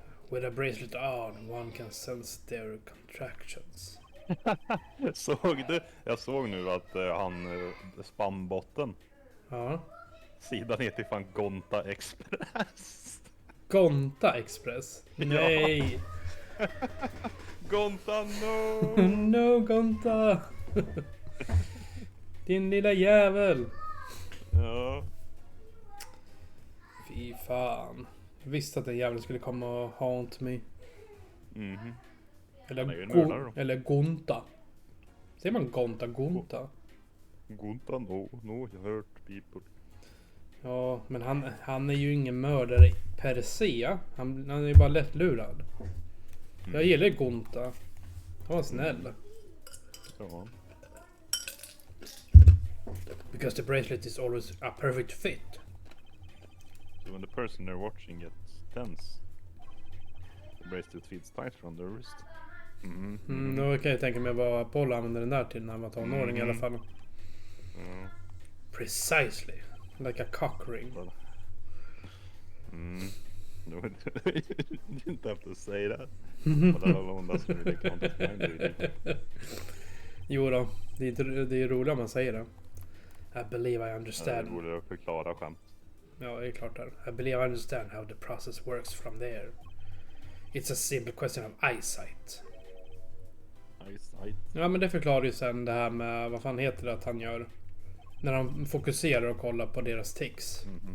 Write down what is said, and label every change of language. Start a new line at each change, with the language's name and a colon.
English: With a bracelet on, one can sense their contractions.
Swedish: Såg du? Jag såg nu att han spambotten. Ja. Sidan heter fan Gonta Express. Gonta Express? Nej!
English: Gonta no! No Gonta!
Swedish: Din lilla jävel! Ja. Fy fan. Jag visste att den jäveln skulle komma och
English: haunt me.
Swedish: Mhm. Eller, Han är ju mördare då. eller Gonta. Säger man Gonta? Gonta?
English: Gonta no hurt people.
Swedish: Ja, men han är ju ingen mördare per se. Han är ju bara lättlurad. Jag gillar Gonta. Han var snäll. Ja.
English: Because the bracelet is always a perfect fit. So when the person they're watching gets tense, the bracelet feels tight from their wrist.
Swedish: Då kan jag tänka mig vad Apollo använde den där till när han var tonåring i alla fall. Ja.
English: Precisely. Like a cock ring. No, you didn't have to say that. But that alone doesn't really count as mind reading.
Swedish: Jo då, det är roligt om man säger det.
English: I believe I
Swedish: Det
English: understand.
Swedish: borde jag förklara skämt. Ja, det är klart där.
English: I believe I understand how the process works from there. It's a simple question of eyesight. Eyesight.
Swedish: Ja, men det förklarar ju sen det här med, vad fan heter det att han gör? När han fokuserar och kollar på deras tics.